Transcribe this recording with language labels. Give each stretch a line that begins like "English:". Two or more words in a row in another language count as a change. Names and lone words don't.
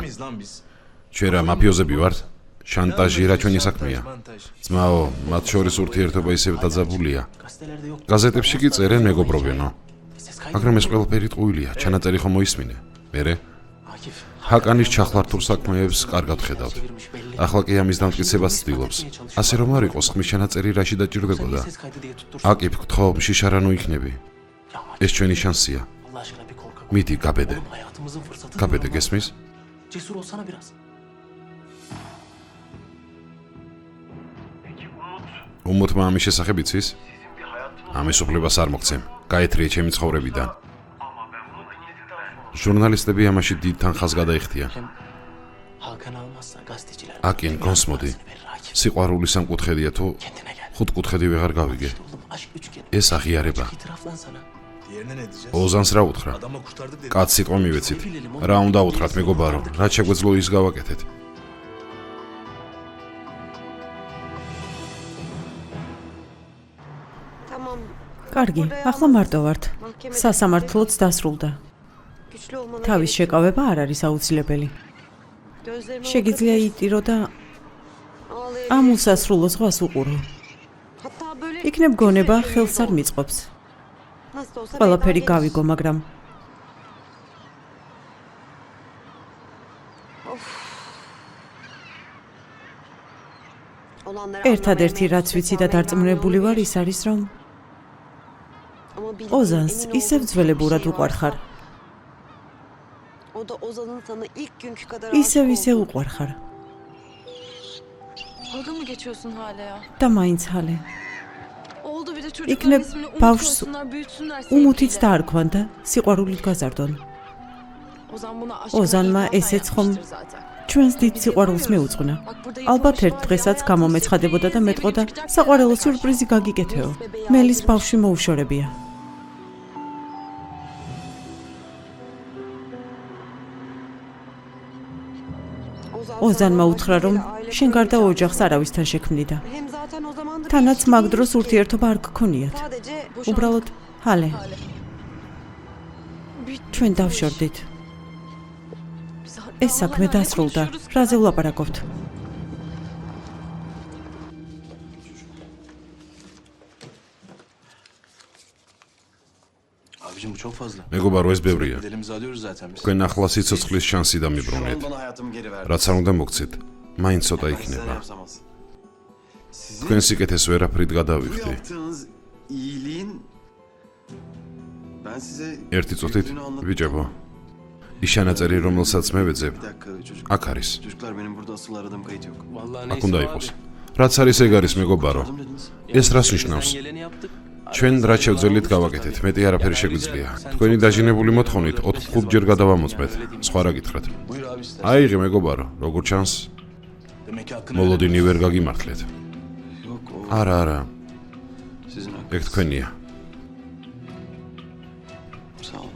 Turkish: Biz lan biz.
Georgian: ჩვენ რა მაფიოზები ვართ? შანტაჟი რა ჩვენი საქმეა.
Turkish: Montaj.
Georgian: ძმაო, მათ შორის ურთიერთობა ისევ დაძაბულია.
Turkish: Gazetelerde yok.
Georgian: გაზეტებში კი წერენ მეგობრობენო.
Turkish: Ses kaydı.
Georgian: მაგრამ ეს ყველაფერი ტყუილია, ჩანაწერი ხომ მოისმინე. მერე Akif. ჰაკანის ჩახლართულ საქმეებს კარგად ხედავთ.
Turkish: Çevirmiş belli.
Georgian: ახლა კი ამის დამტკიცებას ცდილობს. ასე რომ არ იყოს ხმის ჩანაწერი რაში დაჭირდებოდა.
Turkish: Ses kaydı diye tuttursun.
Georgian: აკიფ, გთხოვ, შიშარანო იქნები. Yağmur. ეს ჩვენი შანსია.
Turkish: Allah aşkına bir korkak.
Georgian: მიდი, გაბედე.
Turkish: Oğlum hayatımızın fırsatı.
Georgian: გაბედე, გესმის?
Turkish: Cesur olsana biraz.
Georgian: უმოთმა ამის შესახებ იცის? ამის უფლებას არ მოგცემ. გაეთრიე ჩემი ცხოვრებიდან. ჟურნალისტები ამაში დიდ თანხას გადაიხდია.
Turkish: Hem Hakan almazsa gazeteciler.
Georgian: აკინ, გონსმოდი.
Turkish: Verir Akif.
Georgian: სიყვარული სამკუთხედია თუ
Turkish: Kendine gel.
Georgian: ხუთკუთხედი ვეღარ გავიგე.
Turkish: Oğlum aşk üçgeni.
Georgian: ეს აღიარება.
Turkish: İtiraflan sana. Diğerine ne diyeceğiz?
Georgian: ოზანს რა უთხრა?
Turkish: Adamı kurtardık dedi.
Georgian: კაც სიტყვა მივეცით. რა უნდა უთხრათ მეგობარო? რაც შეგვეძლო ის გავაკეთეთ.
Turkish: Tamam.
Georgian: კარგი, ახლა მარტო ვართ. სასამართლოც დასრულდა.
Turkish: Güçlü olmana
Georgian: თავის
Turkish: gerek yok.
Georgian: შეკავება არ არის აუცილებელი.
Turkish: Gözlerime
Georgian: შეგიძლია
Turkish: bakabilirsin.
Georgian: იტირო და
Turkish: Ağlayabilirsin.
Georgian: ამ უსასრულო ზღვას უყურო.
Turkish: Hatta böyle
Georgian: იქნებ გონება
Turkish: küçük
Georgian: ხელს არ
Turkish: şeyler
Georgian: მიწყობს.
Turkish: Nasıl da olsa
Georgian: ყველაფერი
Turkish: meydana
Georgian: გავიგო,
Turkish: gelir.
Georgian: მაგრამ
Turkish: Olanları
Georgian: ერთადერთი
Turkish: anlamaya
Georgian: რაც ვიცი და
Turkish: mecbur
Georgian: დარწმუნებული ვარ
Turkish: olabilir.
Georgian: ის არის რომ
Turkish: Ama bildiğin,
Georgian: ოზანს
Turkish: emin olduğum
Georgian: ისევ
Turkish: tek
Georgian: ძველებურად
Turkish: bir şey
Georgian: უყვარ
Turkish: var.
Georgian: ხარ.
Turkish: O da Ozan'ın sana ilk günkü kadar
Georgian: ისევ
Turkish: aşık
Georgian: ისე
Turkish: olduğu.
Georgian: უყვარ ხარ.
Turkish: Dalga mı geçiyorsun hala ya?
Georgian: და მაინც ჰალე.
Turkish: Oldu bir de çocukların İkne ismini bavş- unutmasınlar, büyütsünler
Georgian: უმუთიც
Turkish: sevgiyle.
Georgian: დაარქვან და სიყვარულით გაზარდონ.
Turkish: Ozan buna Ozan'ma aşkına
Georgian: ესეც
Turkish: ilk
Georgian: ხომ
Turkish: yapmıştır zaten.
Georgian: ჩვენს დიდ სიყვარულს მეუძღვნა. ალბათ ერთ დღესაც გამომეცხადებოდა და მეტყოდა საყვარელო სიურპრიზი გაგიკეთეო. მელის ბავშვი მოუშორებია. ოზანმა უთხრა რომ შენ გარდა ოჯახს არავისთან შექმნი და
Turkish: Hem zaten o zamandır
Georgian: თანაც
Turkish: hiç
Georgian: მაგ
Turkish: kimse
Georgian: დროს
Turkish: yok ki.
Georgian: ურთიერთობა არ გქონიათ.
Turkish: Sadece
Georgian: უბრალოდ ჰალე,
Turkish: Bitti.
Georgian: ჩვენ დავშორდით.
Turkish: Biz hala
Georgian: ეს საქმე
Turkish: lanet
Georgian: დასრულდა.
Turkish: konuşuyoruz.
Georgian: რაზე ვლაპარაკობთ?
Turkish: Abicim bu çok fazla.
Georgian: მეგობარო, ეს ბევრია.
Turkish: Bedelimizi alıyoruz zaten biz.
Georgian: თქვენ ახლა სიცოცხლის შანსი
Turkish: Şu an
Georgian: დამიბრუნეთ.
Turkish: bana hayatımı geri verdi.
Georgian: რაც არ უნდა მოგცეთ, მაინც ცოტა
Turkish: Sen
Georgian: იქნება.
Turkish: yapsamazsın.
Georgian: თქვენ სიკეთეს ვერაფრით გადავიხდი.
Turkish: yaptığınız iyiliğin ben size
Georgian: ერთი წუთით,
Turkish: büyüklüğünü anlatacağım.
Georgian: ბიჭებო. ის შენაწერი, რომელსაც მე ვეძებ,
Turkish: Bir dakika çocuk.
Georgian: აქ არის.
Turkish: Çocuklar benim burada asıl aradığım kayıt yok. Vallahi
Georgian: აქ
Turkish: neyse
Georgian: უნდა
Turkish: abi.
Georgian: იყოს. რაც არის ეგ არის მეგობარო.
Turkish: Yardım dediniz.
Georgian: ეს რას
Turkish: Elimizden
Georgian: ნიშნავს?
Turkish: geleni yaptık.
Georgian: ჩვენ რა შევძელით გავაკეთეთ, მეტი არაფერი შეგვიძლია. თქვენი დაჟინებული მოთხოვნით 4-5 ჯერ გადავამოწმეთ. სხვა რა გითხრათ?
Turkish: Buyur abi istersen.
Georgian: აიღე მეგობარო, როგორ ჩანს,
Turkish: Demek ki hakkını
Georgian: მოლოდინი ვერ გაგიმართლეთ.
Turkish: Yok o
Georgian: არა,
Turkish: sizin
Georgian: ეგ
Turkish: hakkınız.
Georgian: თქვენია.
Turkish: Sağ olun.